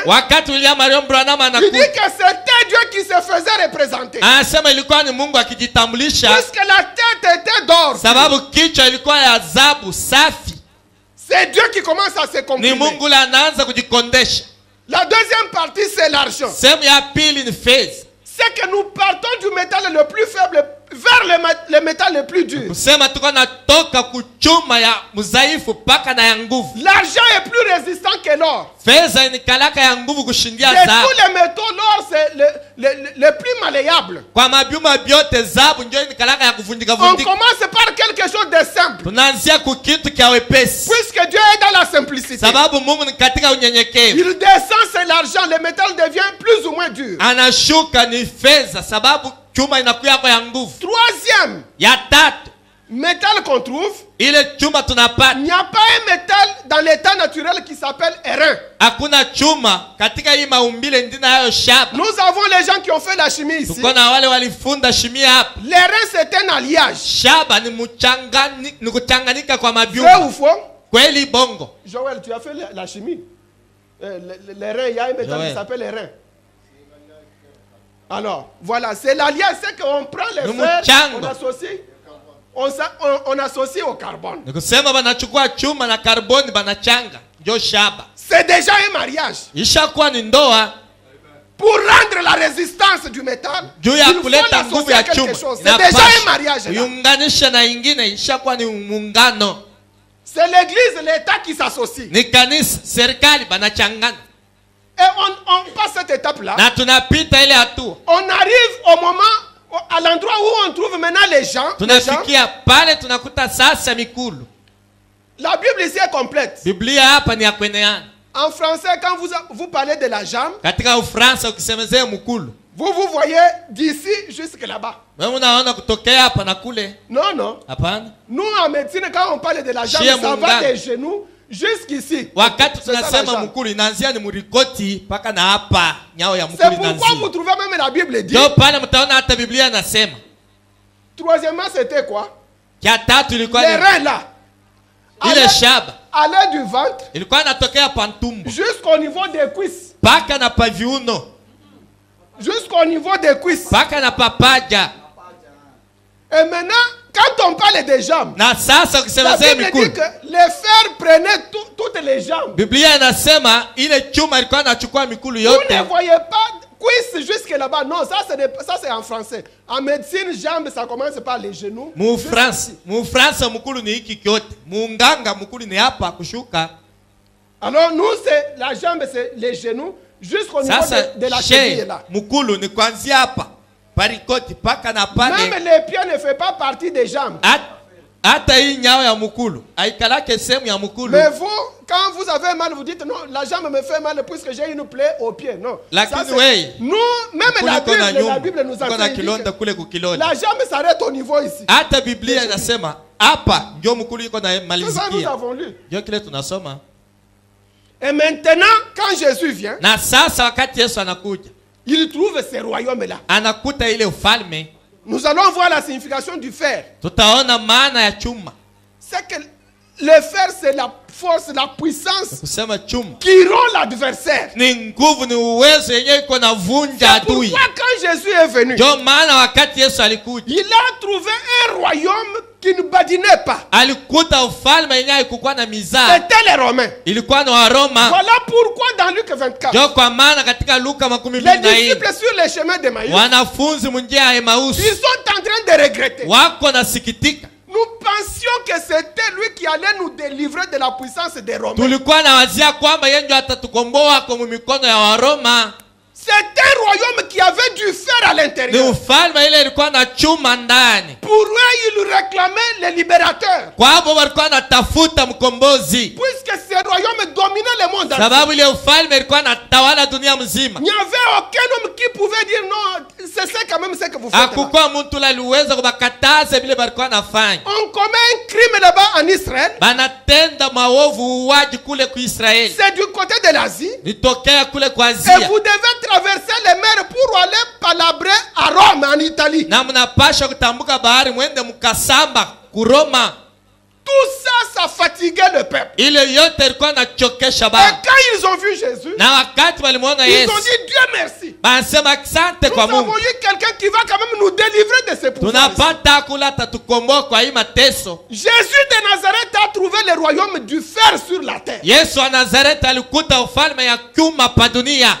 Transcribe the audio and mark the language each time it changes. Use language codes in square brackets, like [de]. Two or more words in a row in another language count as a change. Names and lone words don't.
[sw] Wakati William Marion Branham [fr] il dit [sw] anakuja, [fr] que c'était Dieu qui se faisait représenter. [sw] anasema ilikuwa ni Mungu akijitambulisha, [fr] Puisque la tête était d'or. [sw] sababu kichwa ilikuwa ya adhabu safi. [fr] C'est Dieu qui commence à se [sw] Ni [fr] comprimer. [sw] Mungu ule anaanza kujikondesha. [fr] La deuxième partie, c'est l'argent. [sw] Sehemu ya pili ni fedha. [fr] C'est que nous partons du métal le plus faible vers le métal le plus dur. [sw] Kusema tuko natoka kuchuma ya mzaifu mpaka na ya nguvu. [fr] L'argent est plus résistant que l'or. [sw] Fedha ni kalaka ya nguvu kushindia [fr] De [sw] dhahabu. [fr] tous les métaux, l'or c'est le plus malléable. [sw] Kwa mabyuma vyote dhahabu ndio ni kalaka ya kuvundika [fr] On [sw] vundika. [fr] commence par quelque chose de simple. [sw] Tunaanzia kukitu kia wepesi, [fr] Puisque Dieu est dans la simplicité. [sw] sababu Mungu ni katika unyenyekevu. [fr] Il descend, c'est l'argent. Le métal devient plus ou moins dur. [sw] Anashuka ni fedha, sababu chuma inakuya kwa ya nguvu. [fr] Troisième [sw] Ya tatu, [fr] métal qu'on trouve, [sw] ile chuma tunapata, [fr] il n'y a pas un métal dans l'état naturel qui s'appelle airain. [sw] hakuna chuma katika hii maumbile ndina hayo shaba. [fr] Nous avons les gens qui ont fait la chimie ici. [sw] Tuko na wale walifunda shimia hapa. [fr] L'airain c'est un alliage. [sw] Shaba ni mchangani, ni kuchanganyika kwa [fr] Vrai [sw] mabyuma. [fr] ou faux? [sw] Kweli bongo. [fr] Joël, tu as fait la chimie. L'airain, il y a un métal Joël. qui s'appelle airain. Alors, voilà, c'est l'alliage, c'est qu'on prend les Nous fers, [sw] mchanga. [fr] on associe au carbone. [sw] Ni kusema banachukua chuma na karboni banachanga, ndio shaba. [fr] C'est déjà un mariage. [sw] Ishakuwa ni ndoa. [fr] Pour rendre la résistance du métal, [sw] Juu [fr] il [sw] ya [fr] faut [sw] kuleta nguvu [fr] l'associer [sw] ya [fr] à quelque [sw] chuma. [fr] chose. C'est déjà un mariage. là. [sw] Iunganisha na ingine, ishakuwa ni muungano. [fr] C'est l'église, l'État qui s'associe. [sw] Ni kanisa, serikali banachangana. [fr] Et on passe cette étape-là. [sw] Na tunapita ile hatua. [fr] On arrive au moment, à l'endroit où on trouve maintenant les gens. [sw] Tunafikia pale tunakuta sasa mikulu. [fr] La Bible ici est complète. [sw] Biblia hapa ni ya kweneana. [fr] En français, quand vous parlez de la jambe, [sw] Katika Ufaransa ukisemezea mkulu, [fr] vous voyez d'ici jusque là-bas. [sw] wewe unaona kutokea hapa na kule. [fr] Non, non. [sw] Hapana. [fr] Nous, en médecine, quand on parle de la jambe, Chez ça va [sw] Munganga. [fr] des genoux jusqu'ici. [sw] Wakati [fr] C'est ça, la [sw] tunasema [fr] jambe. [sw] mkulu inaanzia ni murikoti mpaka na hapa nyao ya [fr] C'est [sw] mkulu [fr] pourquoi vous [sw] inaanzia. [fr] trouvez même la Bible dit. [sw] Ndio pale mtaona hata Biblia inasema. [fr] Troisièmement, c'était quoi? [sw] Kia tatu ilikuwa [fr] Les [sw] ni [fr] reins là. [sw] ile shaba. [fr] Allaient du ventre [sw] Ilikuwa inatokea pantumbo [fr] jusqu'au niveau des cuisses. [sw] mpaka na paviuno, [fr] Jusqu'au niveau des cuisses. [sw] mpaka na papaja. [fr] Et maintenant, quand on parle des jambes, [sw] Na sasa [fr] la [sw] ukisemezea [fr] Bible [sw] mikulu, [fr] dit que les fers prenaient toutes les jambes. [sw] Biblia inasema ile chuma ilikuwa inachukua mikulu [fr] Vous [sw] yote. [fr] ne voyez pas cuisses jusque là-bas. Non, ça c'est en français. En médecine, jambes, ça commence par les genoux. [sw] Mufransa mkulu ni hiki kyote. Muunganga mkulu ni hapa kushuka. [fr] Alors nous, c'est la jambe, c'est les genoux jusqu'au niveau [sw] Sasa [fr] de la cheville she là. [sw] mkulu ni kuanzia hapa parikoti paka na pale. [fr] Même les pieds ne font pas partie des jambes. [sw] Hata hii nyao ya mkulu haikalake sehemu ya mkulu. [fr] Mais vous, quand vous avez mal, vous dites non, la jambe me fait mal puisque j'ai une plaie au pied. Non. [sw] Lakini [fr] Ça, c'est- [sw] wewe, [fr] nous, même [sw] mkulu [fr] la [sw] iko na [fr] Bible, [sw] nyuma, [fr] nous [sw] iko [fr] a [sw] na [fr] fait [sw] kilonda kule kukilonda. [fr] la jambe s'arrête au niveau ici. [sw] Hata Biblia inasema hapa ndio mkulu iko na [fr] C'est ça nous [sw] malizikia. [fr] avons lu. [sw] Ndio kile tunasoma. [fr] Et maintenant, quand Jésus vient, [sw] Na sasa wakati Yesu anakuja, [fr] il trouve ces royaumes-là. [sw] anakuta ile ufalme. [fr] Nous allons voir la signification du fer. [sw] Tutaona maana ya chuma. [fr] C'est que Le fer, c'est la force, la puissance [sw] kusema chuma [fr] qui rend l'adversaire. [sw] ni nguvu, ni uwezo yenye iko na vunja [fr] C'est [sw] adui. [fr] pourquoi quand Jésus est venu, [sw] Ndio maana wakati Yesu alikuja, [fr] il a trouvé un royaume qui ne badinait pas. [sw] alikuta ufalme yenye haikukuwa na mizaa, [fr] C'était les Romains. [sw] ilikuwa ni Waroma. [fr] Voilà pourquoi dans Luc 24, [sw] Ndio kwa maana katika Luka [fr] les 24 disciples sur le chemin d'Emmaüs, [sw] wanafunzi munjia ya Emausi [fr] ils sont en train de regretter. [sw] wako nasikitika. [fr] Nous pensions que c'était lui qui allait nous délivrer de la puissance des Romains. [sw] Tulikuwa na wazia kwamba yeye ndio atatukomboa kwa mikono ya Waroma. [fr] C'est un royaume qui avait du fer à [sw] Ni [fr] l'intérieur. [sw] ufalme ile ilikuwa na chuma ndani. [fr] Pour eux, ils réclamaient le libérateur. [sw] Kwa hapo walikuwa natafuta mkombozi, [fr] Puisque ce royaume dominait le monde entier. [sw] sababu ile ufalme ilikuwa natawala dunia mzima. [fr] Il n'y avait aucun homme qui pouvait dire non, c'est ça quand même ce que vous faites là. [sw] Hakukuwa mtu aliweza kubakataza vile walikuwa nafanya. [fr] On commet un crime là-bas en Israël. [sw] Banatenda maovu, uwaji kule ku Israeli. [fr] C'est du côté de l'Asie. [sw] Nitokea kule kwa [fr] Et [sw] Asia. [fr] vous devez traverser les mers pour aller palabrer à Rome, en Italie. [sw] Na mnapasha kutambuka bahari mwende mkasamba ku Roma. [fr] Tout ça, ça fatiguait le peuple. [sw] Ile yote ilikuwa nachokesha [fr] Et [sw] baba. [fr] quand ils ont vu Jésus, [sw] Na wakati walimuona [fr] ils [sw] Yesu, [fr] ont dit Dieu merci. [sw] banasema asante [fr] Nous [sw] kwa [fr] avons [sw] Mungu. [fr] eu quelqu'un qui va quand même nous délivrer de ces pouvoirs. [sw] Tunapata kula tatukomboa kwa hii mateso. [fr] Jésus de Nazareth a trouvé le royaume du fer sur la terre. [sw] Yesu wa Nazareti alikuta ufalme ya chuma pa dunia.